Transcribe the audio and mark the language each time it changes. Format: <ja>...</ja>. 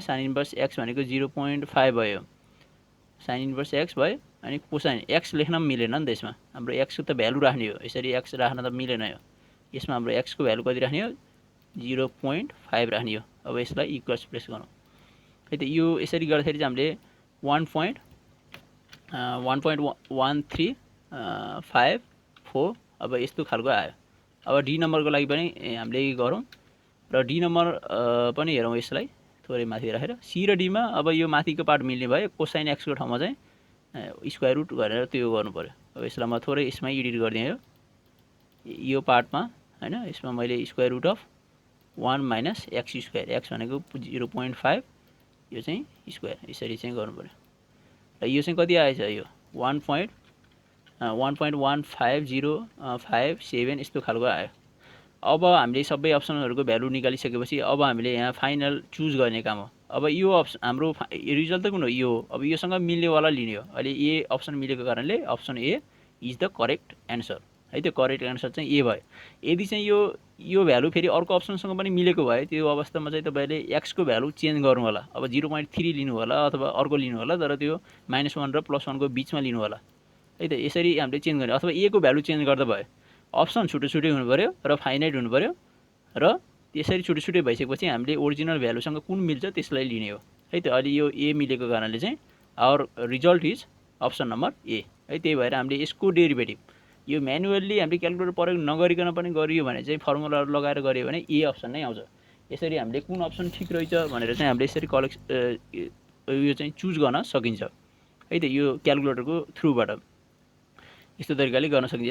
<ne>Sign inverse x भनेको 0.5 भयो sign inverse x भयो अनि कोसाइन एक्स लेख्न पनि मिलेन नि त यसमा हाम्रो एक्स को त भ्यालु राख्ने हो। यसरी एक्स राख्न त मिलेन यो यसमा हाम्रो एक्स को भ्यालु कति राख्ने हो 0.5 राख्ने हो। अब यसलाई इक्वल्स प्लेस गरौँ है त। यो यसरी गर्दाखेरि चाहिँ हामीले 1.1354 अब यस्तो खालको आयो। अब डी नम्बरको लागि पनि हामीले गरौँ र डी नम्बर पनि हेरौँ यसलाई थोरै माथि राखेर सी र डीमा अब यो माथिको पार्ट मिल्ने भयो कोसाइन एक्स को ठाउँमा चाहिँ स्क्वायर रुट गरेर त्यो गर्नु पर्यो। अब यसलाई म थोरै यसमै एडिट गरिदिएँ यो पार्टमा हैन। यसमा मैले square root of 1 minus x square x भनेको 0.5 यो चाहिँ स्क्वायर यसरी चाहिँ गर्नु पर्यो र यो चाहिँ कति आएछ यो 1.15057 यस्तो खालको आयो। अब हामीले सबै अप्सनहरूको भ्यालु निकालिसकेपछि अब हामीले यहाँ फाइनल चुज गर्ने काम हो। अब यो अप्सन हाम्रो रिजल्ट त कुन हो यो हो। अब योसँग मिल्नेवाला लिने हो। अहिले ए अप्सन मिलेको कारणले</ne> <en>option A is the correct answer</en> <ne>है। त्यो करेक्ट एन्सर चाहिँ ए भयो। यदि चाहिँ यो भ्यालु फेरि अर्को अप्सनसँग पनि मिलेको भए त्यो अवस्थामा चाहिँ तपाईँले एक्स को भ्यालु चेन्ज गर्नु होला। अब 0.3 लिनु होला अथवा अर्को लिनु होला तर त्यो -1 र +1 को बिचमा लिनु होला है त। यसरी हामीले चेन्ज गर्ने अथवा ए को भ्यालु चेन्ज गर्दा भयो। अप्सन छुट्टै हुनु पर्यो र फाइनाइट हुनु पर्यो र त्यसरी छुट्टै भइसकेपछि हामीले ओरिजिनल भ्यालुसँग कुन मिल्छ त्यसलाई लिने हो है त। अहिले यो ए मिलेको कारणले चाहिँ</ne> <en>our result is option number A</en> <ne>है। त्यही भएर हामीले यसको डेरिभेटिभ यो म्यानुअली हामीले क्याल्कुलेटर प्रयोग नगरिकन पनि गरियो भने चाहिँ फर्मुलाहरू लगाएर गरियो भने ए अप्सन नै आउँछ। यसरी हामीले कुन अप्सन ठिक रहेछ भनेर चाहिँ हामीले यसरी यो चाहिँ चुज गर्न सकिन्छ है त। यो क्याल्कुलेटरको थ्रुबाट यस्तो तरिकाले गर्न सकिन्छ।</ne>